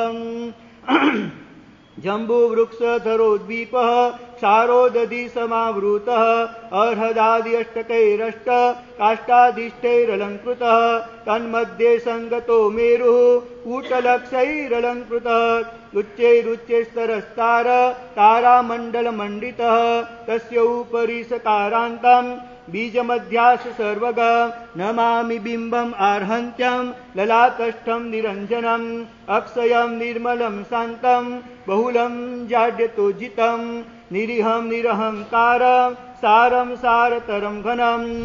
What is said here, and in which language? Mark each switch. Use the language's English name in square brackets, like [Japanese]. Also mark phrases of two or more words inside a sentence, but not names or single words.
[Sanskrit] જંબુ વૃક્ષધરો દ્વીપ ક્ષારોદધિ સમાવૃત અર્હદાદિ અષ્ટકૈરષ્ટ કાષ્ટાદિષ્ટૈરલંકૃત તન્મધ્યે સંગતો મેરુ કૂટલક્ષૈરલંકૃત ઉચ્ચૈરુચ્ચૈસ્તરસ્તાર તારામંડલમંડિત તસ્ય ઉપરી સકારાંતમ बीजमध्यास सर्वगं नमामि बिम्बम् आर्हन्त्यं ललाटस्थं निरञ्जनम् अक्षयं निर्मलं शान्तं बहुलं जाड्यतोजितं निरीहं निरहंकारं सारं सारतरं घनम्